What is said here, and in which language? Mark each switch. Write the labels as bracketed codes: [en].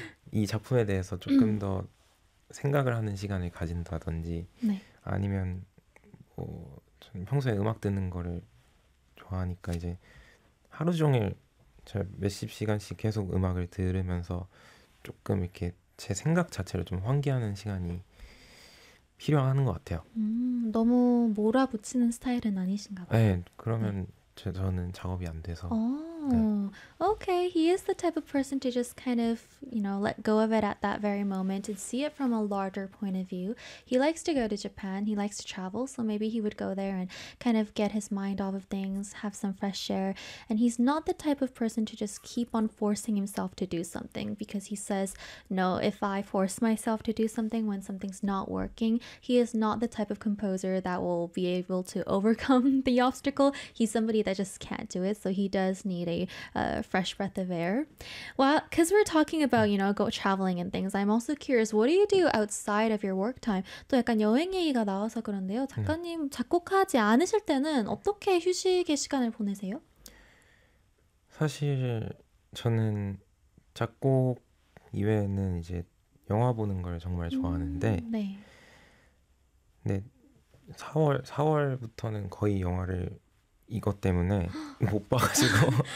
[ko] 이 작품에 대해서 조금 더 생각을 하는 시간을 가진다든지, 아니면 뭐 저는 평소에 음악 듣는 거를 좋아하니까 이제 하루 종일 제가 몇십 시간씩 계속 음악을 들으면서 조금 이렇게 제 생각 자체를 좀 환기하는 시간이 필요한 것 같아요. 너무 몰아붙이는 스타일은 아니신가 봐요. 네, 그러면 저는 작업이 안 돼서. [en] Okay, he is the type of person to just kind of, you know, let go of it at that very moment and see it from a larger point of view. He likes to go to Japan, he likes to travel, so maybe he would go there and kind of get his mind off of things, have some fresh air. And he's not the type of person to just keep on forcing himself to do something, because he says, no, if I force myself to do something when something's not working, he is not the type of composer that will be able to overcome the obstacle. He's somebody that just can't do it, so he does need a fresh breath of air. Well, because we're talking about, you know, go traveling and things, I'm also curious, what do you do outside of your work time? [ko] 또 약간 여행 얘기가 나와서 그런데요, 작가님 작곡하지 않으실 때는 어떻게 휴식의 시간을 보내세요? 사실 저는 작곡 이외에는 이제 영화 보는 걸 정말 좋아하는데, 4월부터는 거의 영화를 이것 때문에 못 봐가지고